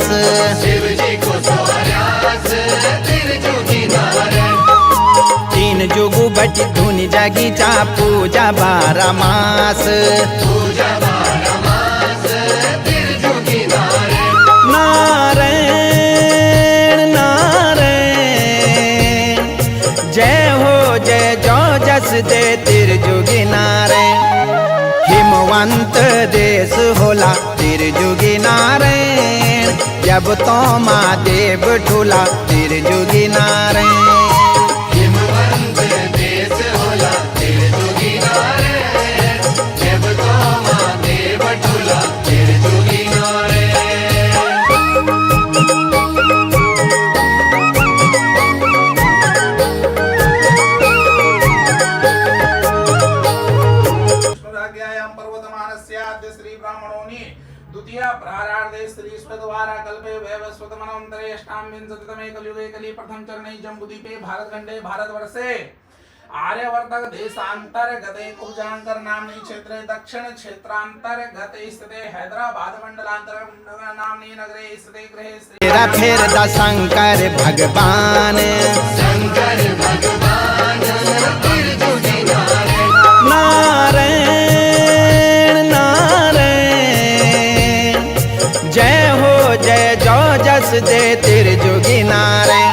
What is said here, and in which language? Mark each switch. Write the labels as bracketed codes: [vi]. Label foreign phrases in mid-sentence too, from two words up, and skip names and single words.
[gbm] शिव जी को सौर्यास त्रिजुगी नारायण। तीन जुगु बट धुनि जागी चा पूजा 12 मास। पूजा 12 मास त्रिजुगी नारायण। नारायण नारायण जय हो जय जो जस दे त्रिजुगी नारायण। हिमवंत देश होला त्रिजुगी नारायण, जब तो महादेव ठुला त्रिजुगी नारायण। हिमवंत देश होला त्रिजुगी नारायण, जब तो महादेव ठुला त्रिजुगी नारायण। [sa] प्रज्ञायां पर्वतमानस्याद्य श्री ब्राह्मणोनि द्वितीय प्रारार्धे श्री स्वद्वारा कल्पे वैवस्वतमनवन्तरे अष्टाविंशतितमे कलियुगे कलि प्रथम चरणे जम्बूद्वीपे भारतखण्डे भारतवर्षे आर्यवर्तक देशान्तर्गते कुब्जांकर नाम्नि क्षेत्रे दक्षिण क्षेत्रान्तर्गते स्थिते हैदराबाद मंडलान्तर्गत नाम्नि नगरे स्थिते गृहे श्री [gbm] तेरा फेर दा शंकर भगवान। शंकर भगवान त्रिजुगी नारायण। नारायण नारायण जय हो जय जो जस दे त्रिजुगी नारायण।